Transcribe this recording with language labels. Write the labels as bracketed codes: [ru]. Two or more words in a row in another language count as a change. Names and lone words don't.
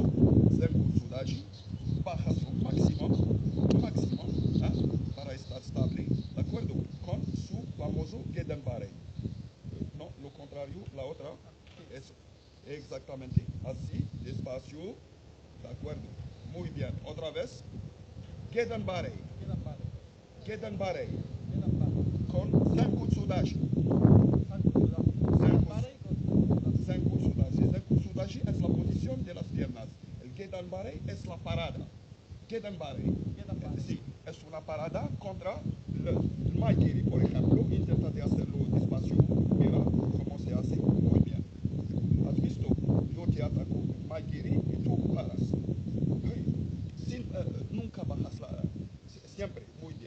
[es] Zenku Sudachi, bajas lo máximo, ¿ah? Para estar estable, ¿de acuerdo? Con su famoso Gedan Barei. No, lo contrario, la otra, eso. Exactamente, así, despacio, de acuerdo. Muy bien, otra vez. Gedan Barei, Gedan Barei, con Zenkutsu Dashi. Zenkutsu Dashi. Zenkutsu Dashi es la posición de las piernas. El Gedan Barei es la parada. Gedan Barei, sí, es una parada contra el Maigiri, por ejemplo. Intenta de hacerlo despacio, mira cómo se hace, muy bien. ¿Has visto? Yo te ataco con Maigiri y tú paras. Nunca bajas siempre, muy bien.